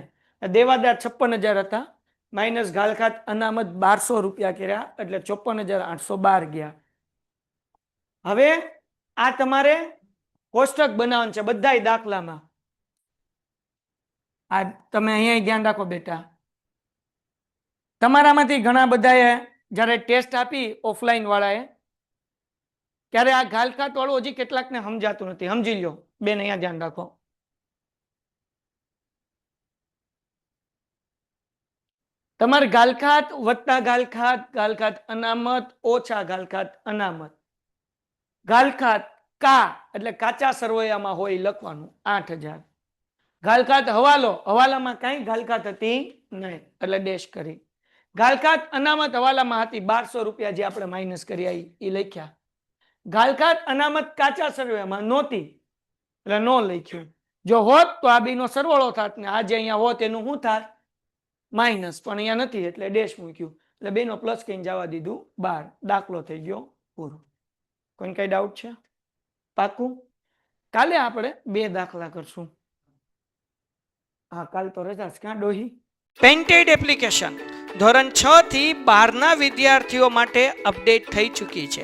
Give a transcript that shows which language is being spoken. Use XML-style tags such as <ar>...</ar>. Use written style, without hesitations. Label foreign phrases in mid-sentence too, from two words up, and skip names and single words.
<gu>દેવાદાર 56,000 હતા માઇનસ ગાલખાત અનામત 1200 રૂપિયા કર્યા એટલે 54,812 ગયા. હવે આ તમારે કોષ્ટક બનાવવાનું છે બધાય દાખલામાં. આ તમે અહીંયા ધ્યાન રાખો બેટા. તમારામાંથી ઘણા બધાએ જ્યારે ટેસ્ટ આપી ઓફલાઇન વાળાએ ત્યારે આ ગાલખાત વાળું હજી કેટલાકને સમજાતું નથી. સમજી લો બેન, અહીંયા ધ્યાન રાખો. તમારે ગાલખાત વત્તા ગાલખાત, ગાલખાત અનામત ઓછા ગાલખાત અનામત. ગાલખાત કા એટલે કાચા સરવૈયામાં હોય લખવાનું 8,000. ગાલખાત હવાલો, હવાલામાં કાંઈ ગાલખાત હતી નહીં એટલે ડેશ કરી. ગાલખાત અનામત હવાલામાં હતી 1200 રૂપિયા જે આપણે માઇનસ કર્યા ઈ લખ્યા. ગાલખાત અનામત કાચા સરવૈયામાં નહોતી એટલે નો લખ્યું. જો હોત તો આ બેનો સરવાળો થાત ને આ જે અહીંયા હોત એનું શું થાત? માઇનસ. પણ અહીંયા નથી એટલે ડેશ મૂક્યું. એટલે બેનો પ્લસ કહીને જવા દીધું 12. દાખલો થઈ ગયો પૂરો. કોઈને કઈ ડાઉટ છે? પાકું? કાલે આપણે 2 દાખલા કરશું. હા, કાલ તો રજા છે. ક્યાં ડોહી?</gu> <en>Painted Application</en> <gu>ધોરણ 6 થી 12 ના વિદ્યાર્થીઓ માટે અપડેટ થઈ ચૂકી છે.</gu>